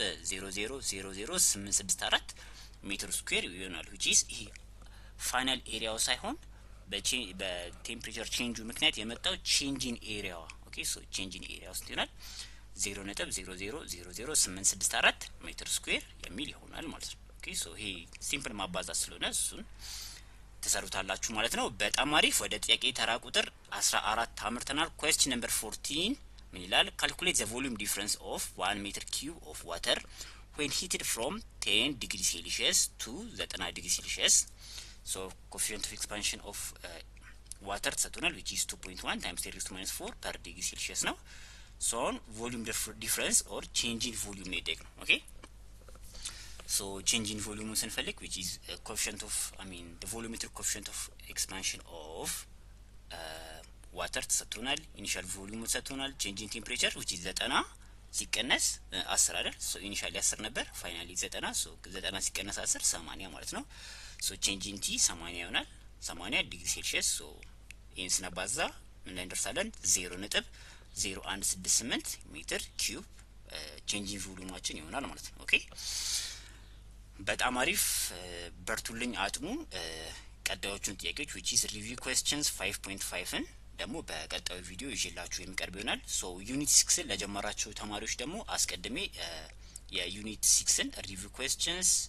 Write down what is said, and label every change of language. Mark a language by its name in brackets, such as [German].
[Amharic] 0.0000864 ሜትር ስኩዌር ይሆናል which is ይሄ ፋይናል ኤሪያው ሳይሆን በቴምፕሬቸር ቼንጁ ምክንያት የመጣው ቼንጅ ኢን ኤሪያዋ። ኦኬ ሶ ቼንጅ ኢን ኤሪያ ውስጥ ይሆናል 0.0000864 ሜትር ስኩዌር የሚል ይሆናል ማለት ነው። ኦኬ ሶ ይሄ ሲምፕል ማባዛት ስለሆነ እሱን ተሰሩታላችሁ ማለት ነው። በጣም አሪፍ። ወደ ጥያቄ ተራ ቁጥር 14 አምርተናል። [English] question number 14 [Amharic] ምን ይላል? [English] calculate the volume difference of 1 meter cube of water when heated from 10 degree Celsius to 90 degree Celsius. so coefficient of expansion of water ተሰጥቶናል which is 2.1 times 10 raised to minus 4 per degree Celsius ነው። so volume difference or change in volume ነው የጠየቅነው። ኦኬ so change in volume ስንፈልግ which is coefficient of the volumetric coefficient of expansion of water ተሰጥቶናል። initial volume ተሰጥቶናል። change in temperature which is 90 ሲቀነስ 10 አይደል? [Amharic] so initially 10 ነበር finally 90 so 90 ሲቀነስ 10 80 ማለት ነው። [English] so change in t [Amharic] 80 ይሆናል 80 ዲግሪ ሴልሺየስ so ይሄን ስናባዛ ምን ላይ እንደርሳለን? 0.0168 ሜትር ኪዩብ change in volumeአችን ይሆናል ማለት ነው። ኦኬ በጣም አሪፍ። በርቱልኝ አጥሙ። ቀጣዮቹን ጥያቄዎች which is [English] review questions [Amharic] 5.5ን ደግሞ በቀጣዩ ቪዲዮ ይዤላችሁ የሚቀርብ ይሆናል። ሶ ዩኒት 6ን ለጀመራችሁ ተማሪዎች ደግሞ አስቀድሜ የዩኒት 6ን review questions